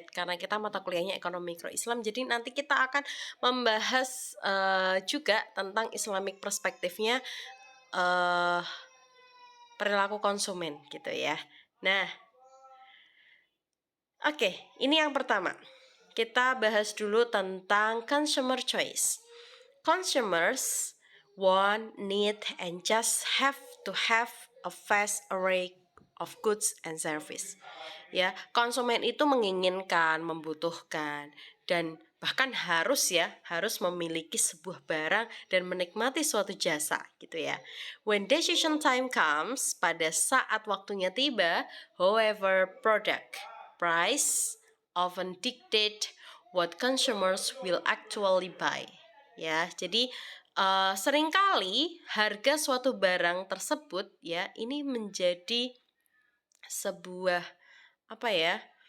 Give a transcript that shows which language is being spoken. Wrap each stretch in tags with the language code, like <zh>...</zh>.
<id>Karena kita mata kuliahnya ekonomi mikro Islam, jadi nanti kita akan membahas juga tentang Islamic perspektifnya perilaku konsumen gitu ya. Nah, oke, ini yang pertama. Kita bahas dulu tentang consumer choice.</id> <en>Consumers want, need, and just have to have a vast array of goods and service.</en> <id>Ya, konsumen itu menginginkan, membutuhkan, dan bahkan harus memiliki sebuah barang dan menikmati suatu jasa gitu ya.</id> <en>When decision time comes,</en> <id>pada saat waktunya tiba,</id> <en>however product, price often dictate what consumers will actually buy.</en> <id>Ya, jadi seringkali harga suatu barang tersebut ya ini menjadi sebuah apa ya?</id>